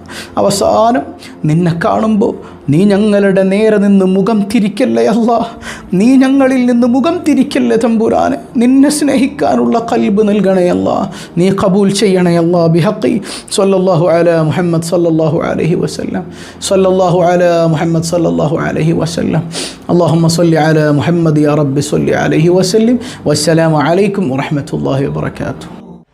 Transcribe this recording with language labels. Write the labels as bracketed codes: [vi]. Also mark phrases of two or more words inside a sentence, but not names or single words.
[ml] അവസാനം നിന്നെ കാണുമ്പോൾ നീ ഞങ്ങളുടെ നേരെ നിന്ന് മുഖം തിരിക്കല്ലേ അല്ലാ. നീ ഞങ്ങളിൽ നിന്ന് മുഖം തിരിക്കല്ലേ തമ്പുരാനെ. നിന്നെ സ്നേഹിക്കാനുള്ള ഖൽബ് നൽകണയല്ല. നീ ഖബൂൽ ചെയ്യണയല്ല. [ar] بحق صلى الله على محمد صلى الله عليه وسلم. صلى الله على محمد صلى الله عليه وسلم. اللهم صل على محمد يا رب صل عليه وسلم. والسلام عليكم ورحمة الله وبركاته.